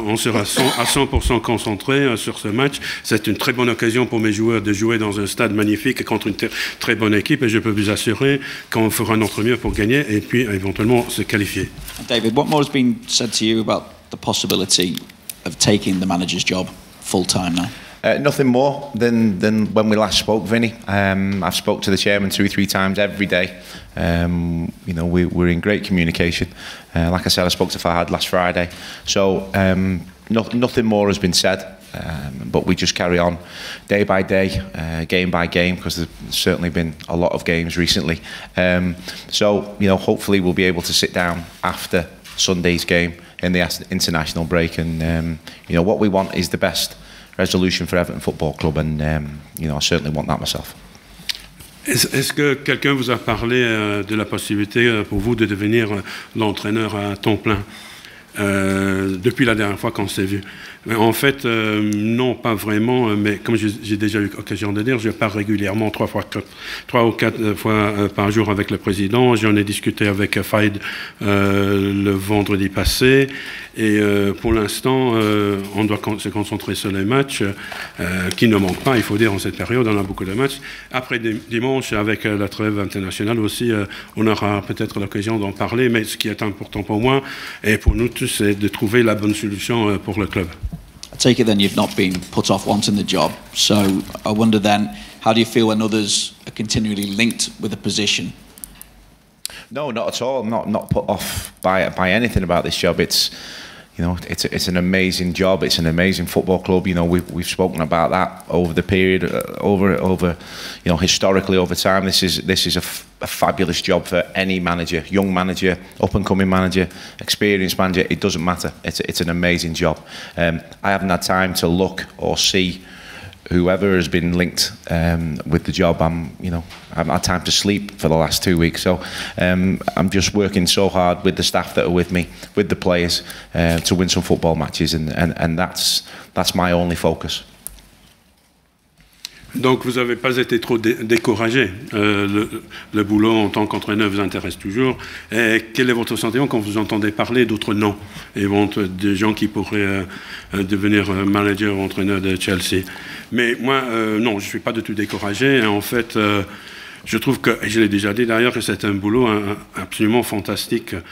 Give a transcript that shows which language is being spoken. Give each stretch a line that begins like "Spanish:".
French: On sera à 100% concentré sur ce match. C'est une très bonne occasion pour mes joueurs de jouer dans un stade magnifique contre une très bonne équipe, et je peux vous assurer qu'on fera notre mieux pour gagner et puis éventuellement se qualifier.
English: David, what more has been said to you about the possibility of taking the manager's job full time now? Nothing more than when we last spoke, Vinny. I've spoke to the chairman 2 or 3 times every day. We're in great communication. Like I said, I spoke to Fahad last Friday. So nothing more has been said. But we just carry on day by day, game by game, because there's certainly been a lot of games recently. So hopefully we'll be able to sit down after Sunday's game in the international break, and what we want is the best resolution for Everton Football Club, and I certainly want that myself.
French: Est-ce que quelqu'un vous a parlé de la possibilité pour vous de devenir l'entraîneur à temps plein depuis la dernière fois qu'on s'est vu? En fait, non, pas vraiment, mais comme j'ai déjà eu l'occasion de dire, je pars régulièrement 3 ou 4 fois par jour avec le président. J'en ai discuté avec Faïd le vendredi passé. Et pour l'instant, on doit se concentrer sur les matchs qui ne manquent pas, il faut dire, en cette période. On a beaucoup de matchs. Après dimanche, avec la trêve internationale aussi, on aura peut-être l'occasion d'en parler. Mais ce qui est important pour moi et pour nous tous, c'est de trouver la bonne solution pour le club.
English: I take it then you've not been put off wanting the job. So I wonder then, how do you feel when others are continually linked with a position? No, not at all. Not put off by anything about this job. It's, you know, it's an amazing job. It's an amazing football club. You know, we've spoken about that over the period, over you know, historically over time. This is a fabulous job for any manager, young manager, up and coming manager, experienced manager. It doesn't matter. It's an amazing job. I haven't had time to look or see whoever has been linked with the job. I haven't had time to sleep for the last 2 weeks, so I'm just working so hard with the staff that are with me, with the players, to win some football matches, and that's my only focus.
French: Donc vous n'avez pas été trop découragé. Le boulot en tant qu'entraîneur vous intéresse toujours. Et quel est votre sentiment quand vous entendez parler d'autres noms et des gens qui pourraient devenir manager ou entraîneur de Chelsea? Mais moi, non, je ne suis pas du tout découragé. Et en fait, je trouve que, et je l'ai déjà dit d'ailleurs, que c'est un boulot absolument fantastique.